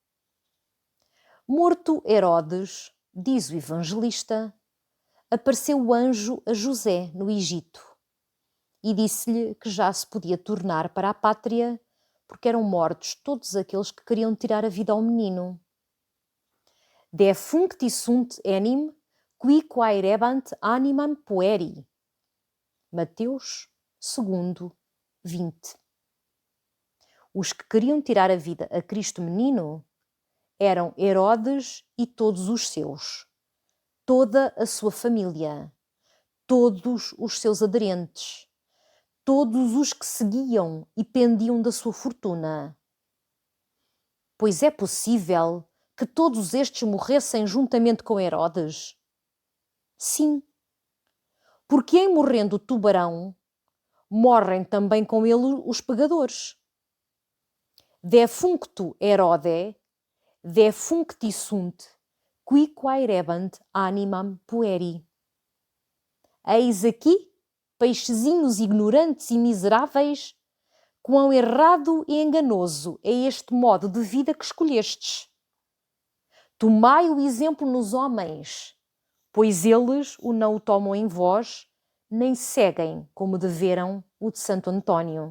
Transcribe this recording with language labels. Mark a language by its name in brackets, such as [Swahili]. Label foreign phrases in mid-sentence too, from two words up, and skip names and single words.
[Portuguese] Morto Herodes, diz o evangelista, apareceu o anjo a José no Egito e disse-lhe que já se podia tornar para a pátria porque eram mortos todos aqueles que queriam tirar a vida ao menino. [Latin] Defuncti sunt enim qui quaerebant animam pueri. [Portuguese] Mateus 2, 20. Os que queriam tirar a vida a Cristo menino eram Herodes e todos os seus, toda a sua família, todos os seus aderentes, todos os que seguiam e pendiam da sua fortuna. Pois é possível que todos estes morressem juntamente com Herodes? Sim, porque em morrendo o tubarão, morrem também com ele os pegadores. [Latin] Defuncto Herode, defuncti sunt, qui quaerebant animam pueri. [Portuguese] Eis aqui, peixezinhos ignorantes e miseráveis, quão errado e enganoso é este modo de vida que escolhestes. Tomai o exemplo nos homens, pois eles o não o tomam em vós, nem seguem como deveram o de Santo António.